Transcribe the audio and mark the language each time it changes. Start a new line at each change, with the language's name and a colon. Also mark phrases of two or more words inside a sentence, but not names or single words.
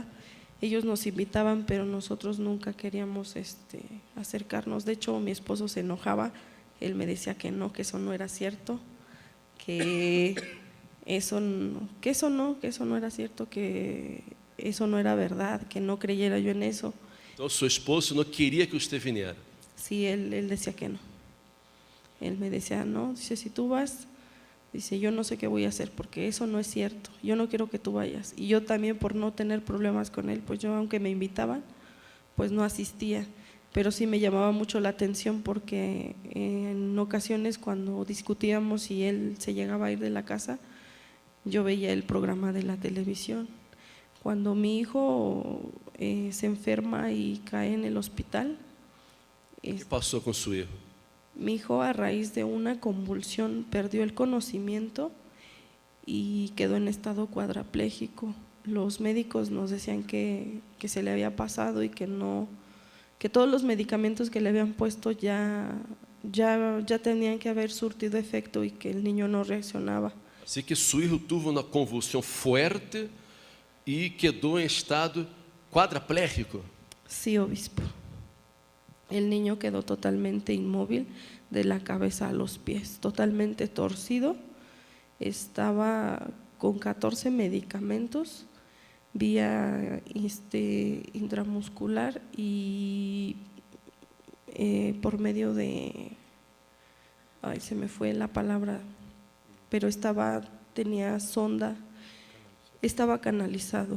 Spanish: Ellos nos invitaban, pero nosotros nunca queríamos acercarnos. De hecho, mi esposo se enojaba, él me decía que eso no era cierto, que eso no era cierto, que eso no era verdad, que no creyera yo en eso.
Portuguese: Então, seu esposo não queria que você viesse.
Spanish: Sí, él decía que no. Él me decía, no, dice, si tú vas, dice, yo no sé qué voy a hacer porque eso no es cierto, yo no quiero que tú vayas. Y yo también, por no tener problemas con él, pues yo, aunque me invitaban, pues no asistía, pero sí me llamaba mucho la atención porque en ocasiones cuando discutíamos y él se llegaba a ir de la casa, yo veía el programa de la televisión. Cuando mi hijo se enferma y cae en el hospital,
Portuguese: O que passou com seu hijo?
Spanish: mi hijo a raíz de una convulsión perdió el conocimiento y quedó en estado cuadraplégico. Los médicos nos decían que se le había pasado y que todos los medicamentos que le habían puesto ya tenían que haber surtido efecto y que el niño no reaccionaba.
Portuguese: Assim que seu
Spanish: hijo tuvo
Portuguese: uma convulsão fuerte e quedou em estado quadraplégico.
Spanish: Sí, obispo. El niño quedó totalmente inmóvil de la cabeza a los pies, totalmente torcido. Estaba con 14 medicamentos vía intramuscular y por medio de, se me fue la palabra, pero tenía sonda, estaba canalizado.